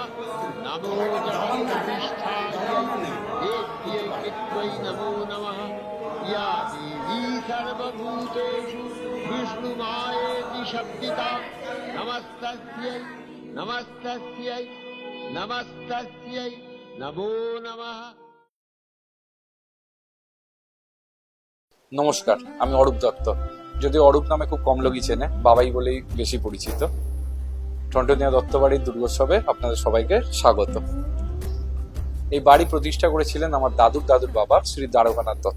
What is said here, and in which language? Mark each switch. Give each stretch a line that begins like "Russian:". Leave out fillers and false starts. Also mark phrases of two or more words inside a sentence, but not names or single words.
Sanskrit: नमो जगन्प्रतिष्ठायै देव्यै पित्वै नमो नमः। या देवी सर्वभूतेषु विष्णुमायेति शब्दिता नमस्तस्यै नमस्तस्यै नमस्तस्यै नमो नमः।
Bangla: নমস্কার, আমি অরূপ দত্ত। যদিও অরূপ নামে খুব কম লোকই চেনে, বাবাই বলেই বেশি পরিচিত। টন্টনিয়া দত্তবাড়ির দুর্গোৎসবে আপনাদের সবাইকে স্বাগত। এই বাড়ি প্রতিষ্ঠা করেছিলেন আমার দাদুর দাদুর বাবা শ্রী দ্বারকানাথ দত্ত।